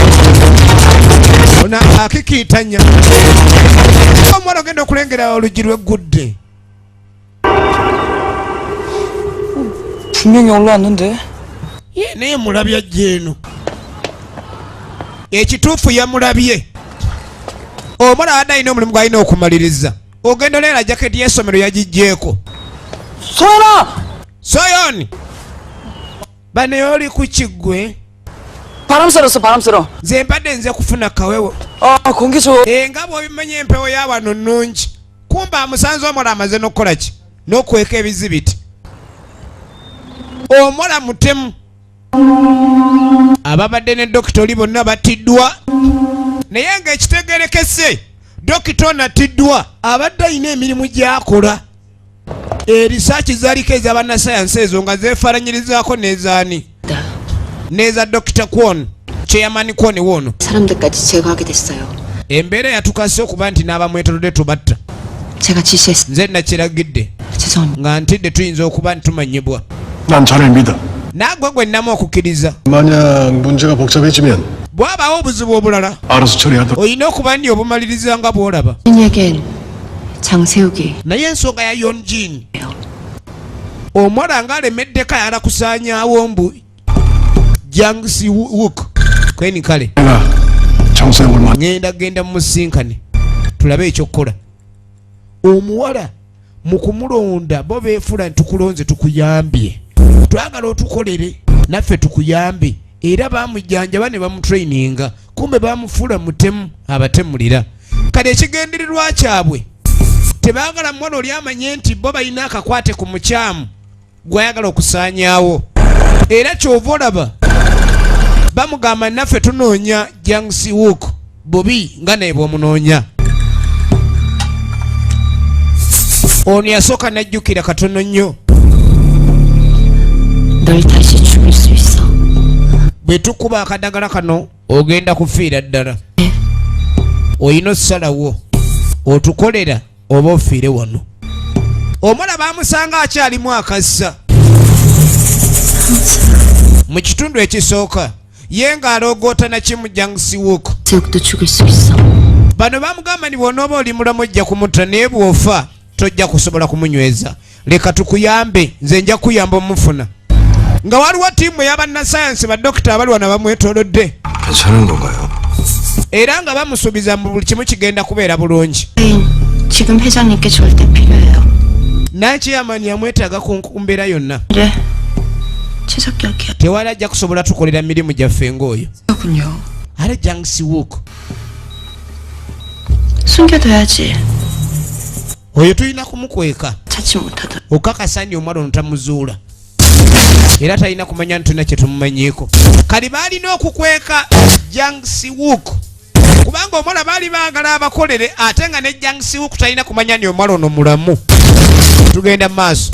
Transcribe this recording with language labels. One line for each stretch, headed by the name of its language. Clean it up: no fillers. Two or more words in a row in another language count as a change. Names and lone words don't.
Ganda: Ona akikiitanya. Omwana ogenda okulengera oluggi lw'eggudde.
Korean: 분명히 올라왔는데.
Ganda: Ye naye mulabye ajja eno. Ekituufu yamulabye. Omwana abadde alina omulimu gw'alina okumaliriza. Ogenda oleera jaketi y'essomero yagiggyeko.
Korean: 소연아!
Ganda: Soyoni! Bane oli ku kiggwe?
Korean: 바람 쐬렀어, 바람 쐬러.
Ganda: Nze mbadde nze kufuna kawewo.
Korean: 공기 좋아.
Ganda: Nga bw'obimanya empewo ya wano nnungi. Kumba amusanze omwana amaze n'okukola ki? N'okweka ebizibiti. Omwana mutemu. Ababadde ne dokita oli bonna battiddwa. Naye ng'ekitegerekese dokita ono attiddwa abadde alina emirimu gy'akola. Erisaaki zaaliko ez'abannasayansi ezo nga zeefaananyirizaako n'ezaani. N'eza dokita Kwon, chairman Kwon wono.
Korean: 사람들까지 제거하게 됐어요.
Ganda: Embeera yatukase okuba nti n'abamwetoolodde tubatta.
Korean: 제가 지시했습니다.
Ganda: Nze nakiragidde
Korean: 죄송합니다.
Ganda: nga ntidde tuyinza okuba ntumanyibwa.
Korean: 난 자를 믿어.
Ganda: Naagwe gwe nnamu okukkiriza.
Korean: 만약 문제가 복잡해지면
Ganda: Bw'abaawo obuzibu obulala
Korean: 알아서 처리하도록.
Ganda: olina okuba nti obumaliriza nga bw'olaba.
Korean: 신에겐 장세욱이
Ganda: Naye ensonga ya Yonjin omuwala ng'alemeddeko ayala kusaanyaawo mbu Jangsi Wook kweni kale
Korean: 내가 정세영을 만.
Ganda: genda mu musinkane tulabe ekyokukola. Omuwala mu kumulonda bo beefula nti tukulonze tukuyambye, twagala otukolere naffe tukuyambe, era baamujjanjaba ne bamutraininga, kumbe baamufuula mutemu abatemulira. Kale ekigendererwa kyabwe tebaagala muwala oli amanye nti bo balina akakwate ku mukyamu gwayagala okusaanyaawo, era kyova olaba bamugamba naffe tunoonya Jangsi Wook bubi nga naye bw'omunoonya. Ono yasooka n'ajjukira katono nnyo.
Korean: 널 다시 죽일 수 있어.
Ganda: Bwe tukuba akadagala kano ogenda kufiira ddala. Oyina ossalawo otukolera oba ofiire wano. Omwana baamusanga akyalimu akassa. Mu kitundu ekisooka ye ng'aloogoota na kimu Jangsi Wook.
Korean: 세욱도 죽일 수 있어.
Ganda: Bano bamugamba ni bw'onooba oli mulamu ojja kumutta naye bw'ofa tojja kusobola kumunyweza. Leka tukuyambe, nze nja kuyamba omufuna. Nga waliwo ttiimu ey'abannasayansi badokita abali wano bamwetoolodde.
Korean: 괜찮은 건가요?
Ganda: Era nga bamusuubiza mu buli kimu kigenda kubeera bulungi.
Korean: 지금 회장님께 절대 필요해요.
Ganda: Nankiyamani yamwetaaga ku mbeera yonna.
Korean: 그래. 최적격이야.
Ganda: Tewali ajja kusobola tukolera mirimu gyaffe ng'oyo.
Korean: 그렇군요.
Ganda: Ate Jangsi Wook
Korean: 숨겨둬야지.
Ganda: oyo tulina kumukweka
Korean: 찾지 못하도록.
Ganda: okakasa nti omwana ono tamuzuula, era talina kumanya nti tulina kye tumumanyiiko. Kali baalina okukweka Jangsi Wook kubanga omwana baali baagala abakolere, ate nga ne Jangsi Wook talina kumanya nti omwana ono mulamu. Tugenda mu maaso.